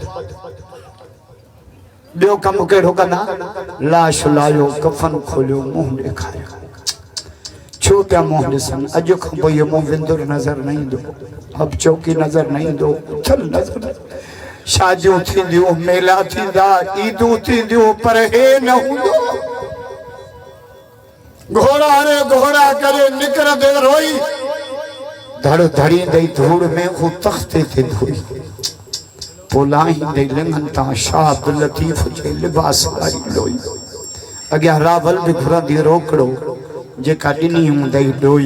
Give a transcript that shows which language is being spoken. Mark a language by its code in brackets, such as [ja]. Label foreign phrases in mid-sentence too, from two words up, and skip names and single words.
[sd] ॿियो कमु कहिड़ो कंदा, लाश लायो, कफन खोलियो, मुंहुं ॾेखारियो। छो पिया मुंहुं ॾिसनि? अॼु खां पोइ इहो मुंहुं विंदुर नज़र न ईंदो, अब चौकी नज़र न ईंदो, उथल नज़र। शादियूं थींदियूं, मेला थींदा, ईदूं थींदियूं, पर हे न हूंदो। घोड़ा रे घोड़ा करे निकिरंदे रोई, धड़ धड़ींदे धूड़ में हू तख़्ते ते धोई। पोलाहींदे लिंगनि तां शाह अब्दुल लतीफ़ जे लिबास वारी लोई। अॻियां रावल बि घुरंदी रोकड़ो, जेका ॾिनी हूंदई डोई।